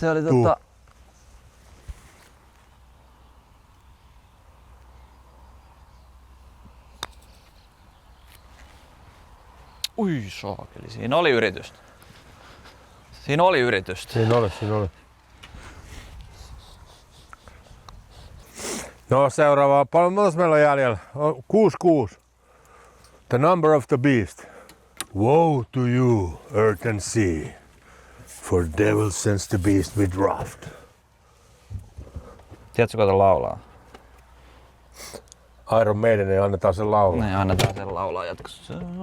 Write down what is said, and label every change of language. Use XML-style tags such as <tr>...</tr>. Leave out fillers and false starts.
<fi>Se oli Ui saakeli, siinä oli yritystä. Siinä oli. Siinä oli. No seuraava. Paljon meillä on jäljellä?</fi> <en>6-6. The number of the beast. Woe to you, earth and sea, for devil sends the beast with wrath.</en> <fi>Tiedätkö, kun laulaa? Iron Maiden ei annetaan sen laulaa. Niin, annetaan sen laulaa jatkossa.</fi>